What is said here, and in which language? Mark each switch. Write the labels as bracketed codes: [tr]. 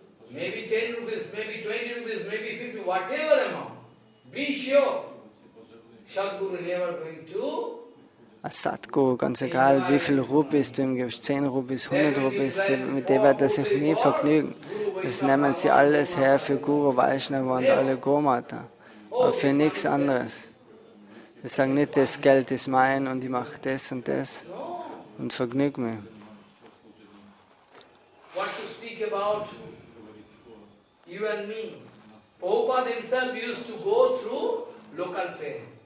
[en] Maybe 10 rupees, maybe 20 rupees, maybe 50, whatever amount. Be sure, Sadhu-Guru never going to. [de] Als Sadhguru, ganz egal wie viel Rupees du ihm gibst, 10 Rupees, 100 Rupees, mit dem wird er sich nie vergnügen. Das nehmen sie alles her für Guru, Vaishnava und alle Gomata, aber für nichts anderes. Sie sagen nicht, das Geld ist mein und ich mache das und vergnüge mich. [en] What to speak about you and me? Prabhupada himself used to go through local train.